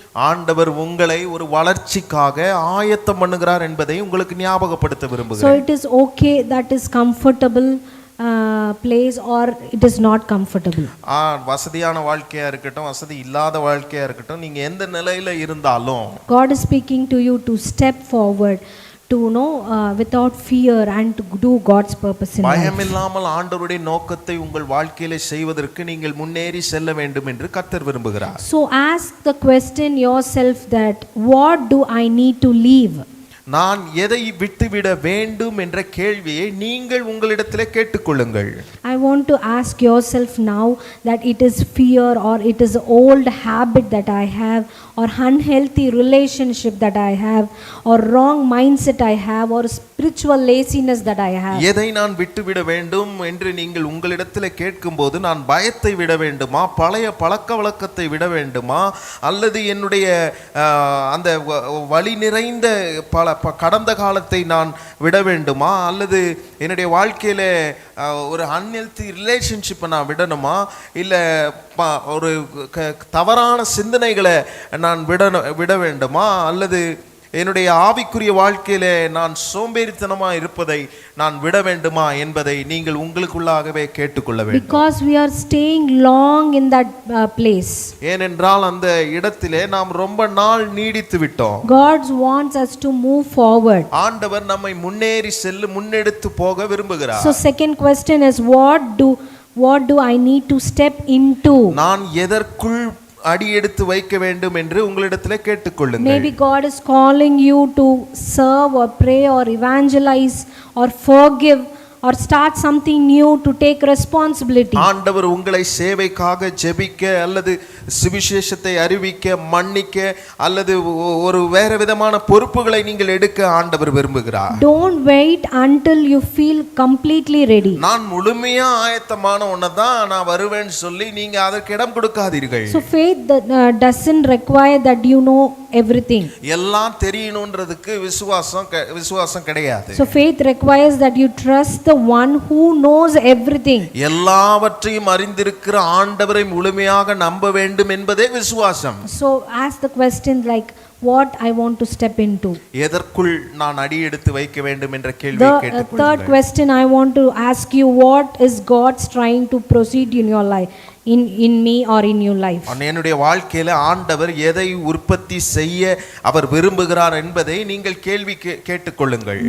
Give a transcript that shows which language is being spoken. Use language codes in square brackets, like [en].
[ta] ஆண்டவர் உங்களை ஒரு வளர்ச்சிக்காக ஆயத்தம் பண்ணுகிறார் என்பதை உங்களுக்கு ஞாபகப்படுத்த விரும்புகிறேன். [en] So it is okay that is comfortable place or it is not comfortable. [ta] வசதியான வாழ்க்கையா இருக்கட்டும், வசதி இல்லாத வாழ்க்கையா இருக்கட்டும், நீங்க எந்த நிலையில இருந்தாலும் [en] God is speaking to you to step forward, to know without fear and to do God's purpose in life. [ta] பயமில்லாமல் ஆண்டவருடைய நோக்கத்தை உங்கள் வாழ்க்கையில செய்வதற்கு நீங்கள் முன்னேறி செல்ல வேண்டும் என்று கர்த்தர் விரும்புகிறார். [en] So ask the question yourself that what do I need to leave? [ta] நான் எதை விட்டுவிட வேண்டும் என்ற கேள்வியை நீங்கள் உங்களிடத்திலே கேட்டுக்கொள்ளுங்கள். [en] I want to ask yourself now that it is fear or it is old habit that I have, or unhealthy relationship that I have, or wrong mindset I have, or spiritual laziness that I have. [ta] எதை நான் விட்டுவிட வேண்டும் என்று நீங்கள் உங்களிடத்திலே கேட்கும்போது, நான் பயத்தை விட வேண்டுமா, பழைய பழக்கவழக்கத்தை விட வேண்டுமா, அல்லது என்னுடைய அந்த வலி நிறைந்த பல கடந்த காலத்தை நான் விட வேண்டுமா, அல்லது என்னுடைய வாழ்க்கையில ஒரு [en] unhealthy ரிலேஷன்ஷிப்பை [ta] நான் விடணுமா, இல்லை ஒரு தவறான சிந்தனைகளை நான் விட வேண்டுமா, அல்லது என்னுடைய ஆவிக்குரிய வாழ்க்கையிலே நான் சோம்பேறித்தனமா இருப்பதை நான் விட வேண்டுமா என்பதை நீங்கள் உங்களுக்குள்ளாகவே கேட்டுக்கொள்ள வேண்டும். [en] Because we are staying long in that place. [ta] ஏனென்றால் அந்த இடத்திலே நாம் ரொம்ப நாள் நீடித்து விட்டோம். [en] God wants us to move forward. [ta] ஆண்டவர் நம்மை முன்னேறி முன்னெடுத்து போக விரும்புகிறார். [en] So second question is, what do I need to step into? [ta] நான் எதற்குள் அடி எடுத்து வைக்க வேண்டும் என்று உங்களிடத்திலே கேட்டுக்கொள்ளுங்கள். [en] Maybe God is calling you to serve or pray or evangelize or forgive or start something new, to take responsibility. [ta] ஆண்டவர் உங்களை சேவைக்காக ஜெபிக்க அல்லது சுவிசேஷத்தை அறிவிக்க, மன்னிக்க அல்லது ஒரு வேற விதமான பொறுப்புகளை நீங்கள் எடுக்க ஆண்டவர் விரும்புகிறார். [en] Don't wait until you feel completely ready. [ta] நான் முழுமையா ஆயத்தமான உன்னதான் நான் வருவேன்னு சொல்லி நீங்க அதற்கு இடம் கொடுக்காதீர்கள். [en] So faith doesn't require that you know everything. [ta] எல்லாம் தெரியணும்ன்றதுக்கு விசுவாசம் கிடையாது. [en] So faith requires that you trust the one who knows everything. [ta] எல்லாவற்றையும் அறிந்திருக்கிற ஆண்டவரை முழுமையாக நம்ப வேண்டும் என்பதே விசுவாசம். [en] So ask the question like, what I want to step into. [ta] எதற்குள் நான் அடி எடுத்து வைக்க வேண்டும் என்ற கேள்வியை கேட்டுக்கொள்ளுங்கள். [en] The third question I want to ask you, what is God trying to proceed in your life, in me or in your life? [ta] என்னுடைய வாழ்க்கையில ஆண்டவர் எதை உற்பத்தி செய்ய அவர் விரும்புகிறார் என்பதை நீங்கள் கேள்வி கேட்டுக்கொள்ளுங்கள்.